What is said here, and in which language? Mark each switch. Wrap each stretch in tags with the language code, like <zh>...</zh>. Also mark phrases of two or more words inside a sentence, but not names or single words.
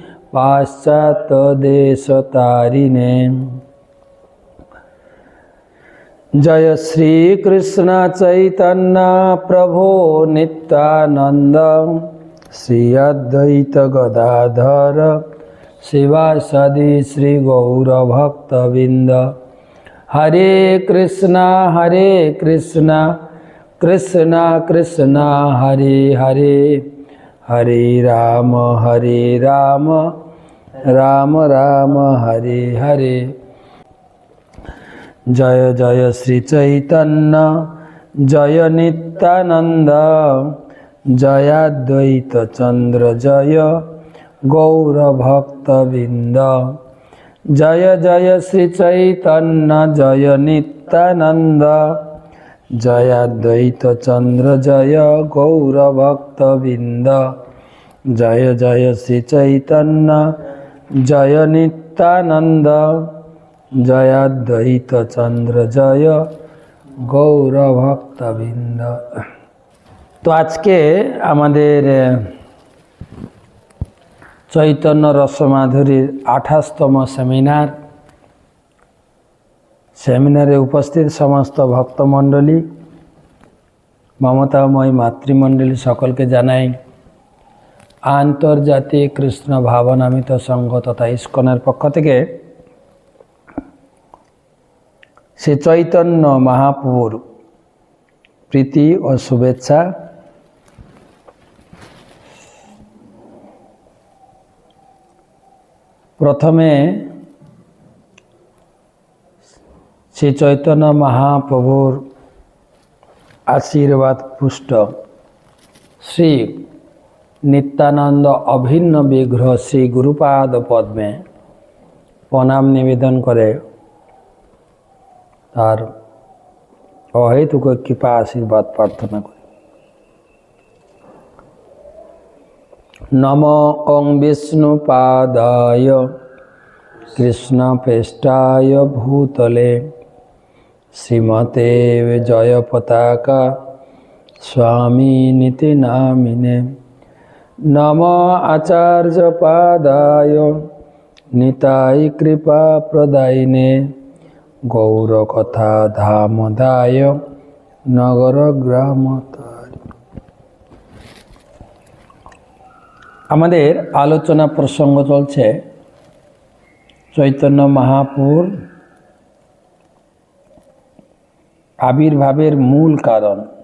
<sa>पाश्चात्यदेशतारिणे जय श्री कृष्ण चैतन्य प्रभो नित्यानंद श्री अद्वैत गदाधर शिवासादि श्री गौर भक्तविंद हरे कृष्णा कृष्णा कृष्णा हरे हरे हरे राम राम राम हरे हरे जय जय श्री चैतन्य जय नित्यानंद जय अद्वैत चंद्र जय गौर भक्तविंद जय जय श्री चैतन्य जय नित्यानंद जय अद्वैत चंद्र जय गौर भक्तविंद जय जय श्री चैतन्य जय नित्यानंद जय अद्वैत चंद्र जय गौर भक्तविंद।</sa> <bn>তো আজ কে আমাদের চৈতন্য রসমাধুরীর 28তম সেমিনারে উপস্থিত সমস্ত ভক্তমণ্ডলী মমতাময় মাতৃমণ্ডলী সকল কে জানাই আন্তর্জাতিক কৃষ্ণ ভাবনামিত সংঘ তথা ইসকনের পক্ষ থেকে শ্রী চৈতন্য মহাপ্রভুর প্রীতি ও শুভেচ্ছা। প্রথমে শ্রী চৈতন্য মহাপ্রভুর আশীর্বাদ পুষ্ট শ্রী নিত্যানন্দ অভিন্ন বিগ্রহ শ্রী গুরুপাদ পদ্মে প্রণাম নিবেদন করে তাঁর অহেতুক কৃপা আশীর্বাদ প্রার্থনা করি।</bn> <sa>नमो ओं विष्णुपादाय कृष्णप्रेष्ठाय भूतले श्रीमते जय पताका स्वामिनिति नामिने नमो आचार्य पादाय নিতাই কৃপা প্রদায়িনে গৌর কথা ধামদায় নগর গ্রাম তারি।</sa> <bn>আমাদের আলোচনা প্রসঙ্গ চলছে চৈতন্য মহাপ্রভুর আবির্ভাবের মূল কারণ।</bn>